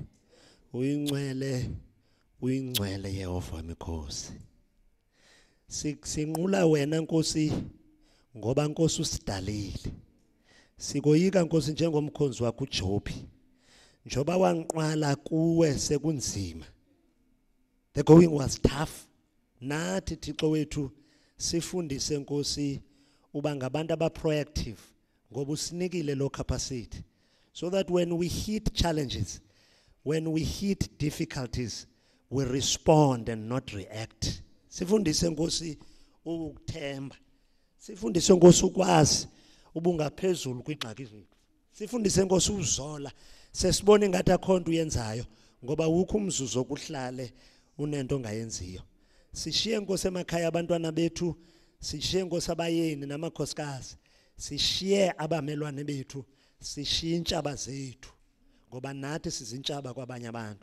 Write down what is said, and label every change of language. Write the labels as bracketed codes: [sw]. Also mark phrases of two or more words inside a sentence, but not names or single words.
[xh] Uyingcwele, uyingcwele Yehova mikhosi. Sinqula wena Nkosi ngoba Nkosi usidalile. Sikoyika Nkosi njengomkhonzi wakho uJob. Njoba wanqwala kuwe sekunzima. [en] The going was tough. [xh] Nathi Thixo wethu sifundise Nkosi uba ngabantu abaproactive ngoba usinikile lo capacity [en] so that when we hit challenges, when we hit difficulties, we respond and not react. [xh] Sifundise Nkosi ukuthemba. Sifundise Nkosi ukwazi ubungaphezulu kwixaki zethu. Sifundise Nkosi uzola. Sesibone ngathi akhonto uyenzayo ngoba ukho umzuzu okuhlale unento ongayenziyo. Sishiye Nkosi emakhaya abantwana bethu, sishiye Nkosi abayeni namakhosikazi, sishiye abamelwane bethu, sishiye intshaba zethu ngoba nathi sizintshaba kwabanye abantu.